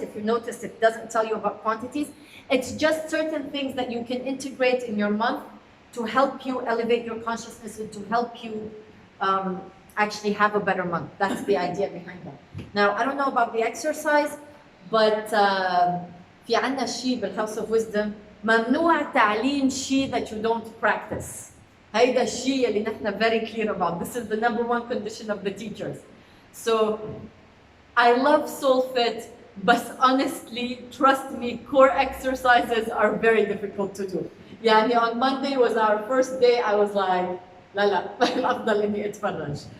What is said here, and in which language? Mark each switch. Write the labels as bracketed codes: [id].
[en] If you notice, it doesn't tell you about quantities. It's just certain things that you can integrate in your month to help you elevate your consciousness and to help you actually have a better month. That's the idea behind that. Now, I don't know about the exercise, but [ar] في عنا شيء بالHouse of Wisdom ممنوع تعليم شيء [en] that you don't practice. [ar] هيدا الشيء اللي نحن [en] very clear about. This is the #1 condition of the teachers. So, I love SOULFIT, but honestly, trust me, core exercises are very difficult to do. [ar] يعني [en] on Monday was our first day, I was like, [ar] لا الأفضل إني أتفرج.